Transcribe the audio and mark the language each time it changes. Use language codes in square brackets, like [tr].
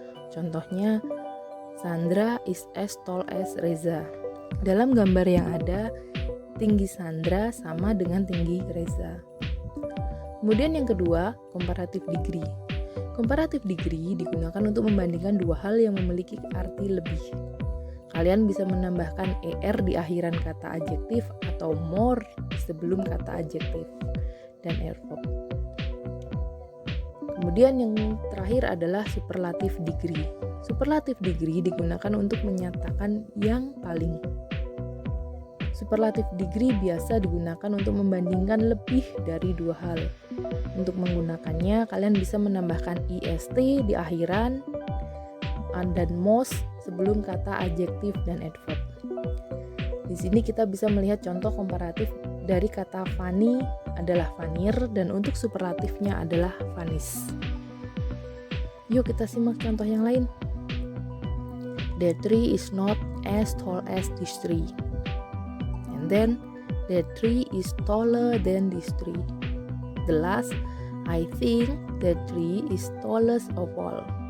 [id] Contohnya, [en] Sandra is as tall as Reza. [id] Dalam gambar yang ada, tinggi Sandra sama dengan tinggi Reza. Kemudian yang kedua, comparative degree. Comparative degree digunakan untuk membandingkan dua hal yang memiliki arti lebih. Kalian bisa menambahkan er di akhiran kata adjektif atau more sebelum kata adjektif dan adverb. Kemudian yang terakhir adalah superlative degree. Superlative degree digunakan untuk menyatakan yang paling. Superlative degree biasa digunakan untuk membandingkan lebih dari dua hal. Untuk menggunakannya, kalian bisa menambahkan est di akhiran dan most sebelum kata adjektif dan adverb. Di sini kita bisa melihat contoh komparatif dari kata funny adalah funnier dan untuk superlatifnya adalah funniest. Yuk kita simak contoh yang lain. [en] The tree is not as tall as this tree. And then, the tree is taller than this tree. The last, I think the tree is tallest of all.